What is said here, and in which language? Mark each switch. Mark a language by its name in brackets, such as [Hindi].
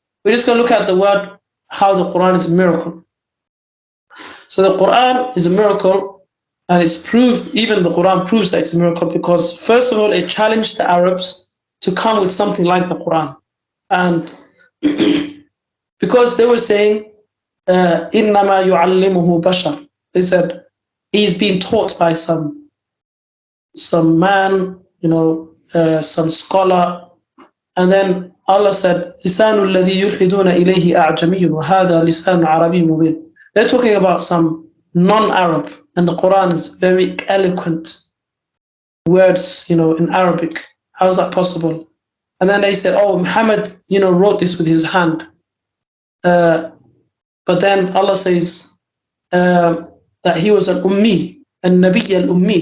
[English] We're just going to look at the word, how the Quran is a miracle. So the Quran is a miracle, and it's proved, even the Quran proves that it's a miracle, because first of all, it challenged the Arabs to come with something like the Quran. [Arabic] And because they were saying, إِنَّمَا يُعَلِّمُهُ بَشَرٌ. [English] They said, he's being taught by some man, some scholar. [Arabic] And then Allah said, لِسَانُ الَّذِي يُلْحِدُونَ إِلَيْهِ أَعْجَمِيٌّ وَهَذَا لِسَانُ عَرَبِيٌّ مُبِينٌ. [English] They're talking about some non-Arab, and the Quran is very eloquent words, in Arabic. How is that possible? And then they said, oh, Muhammad, wrote this with his hand. But then Allah says that he was an ummi, an nabi al-ummi.